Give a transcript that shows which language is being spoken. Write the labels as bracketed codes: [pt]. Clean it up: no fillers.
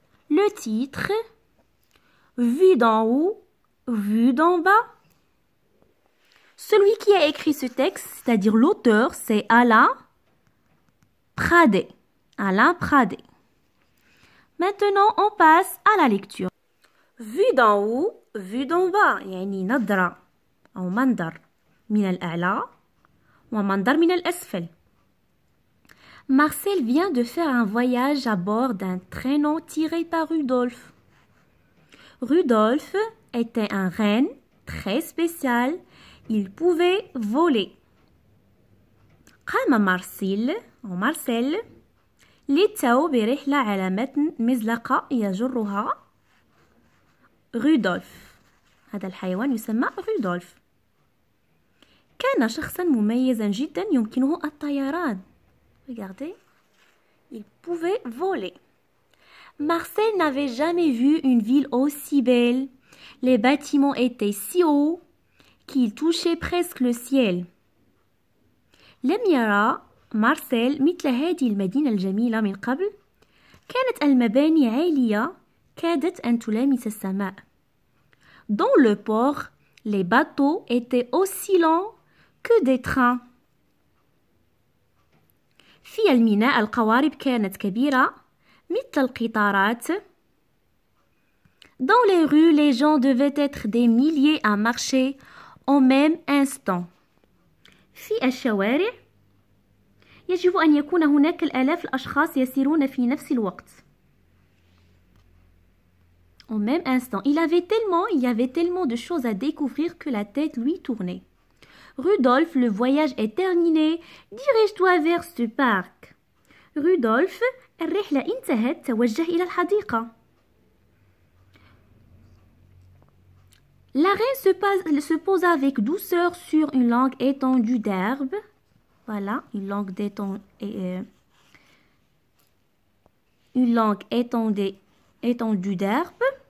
[fr] Le titre, vue d'en haut, vue d'en bas. Celui qui a écrit ce texte, c'est-à-dire l'auteur, c'est Alain Pradé. Alain Pradé. Maintenant, on passe à la lecture. Vue d'en haut, vue d'en bas. [ar] يعني نظرة أو منظر من الأعلى ومنظر من الأسفل. [fr] Marcel vient de faire un voyage à bord d'un traîneau tiré par Rudolf. Rudolf était un renne très spécial. Il pouvait voler. [ar] قام مارسيل للتو برحلة على متن مزلقة يجرها رودولف. هذا الحيوان يسمى رودولف. كان شخصا مميزا جدا يمكنه الطيران. [fr] Regardez, il pouvait voler. Marcel n'avait jamais vu une ville aussi belle. Les bâtiments étaient si hauts qu'il touchait presque le ciel. [ar] لم يرى مارسيل مثل هذه المدينة الجميلة من قبل. كانت المباني عالية كادت أن تلامس السماء. [fr] Dans le port, les bateaux étaient aussi longs que des trains. [ar] في الميناء القوارب كانت كبيرة مثل القطارات. [fr] Dans les rues, les gens devaient être des milliers à marcher au même instant. [ar] في الشوارع يجب أن يكون هناك الآلاف الأشخاص يسيرون في نفس الوقت. [fr] Au même instant. Il y avait tellement de choses à découvrir que la tête lui tournait. Rudolf, le voyage est terminé. Dirige-toi vers ce parc. [ar] Rudolf, الرحلة انتهت. توجه إلى الحديقة. [fr] La reine se posa avec douceur sur une langue étendue d'herbe. Voilà, une langue étendue d'herbe.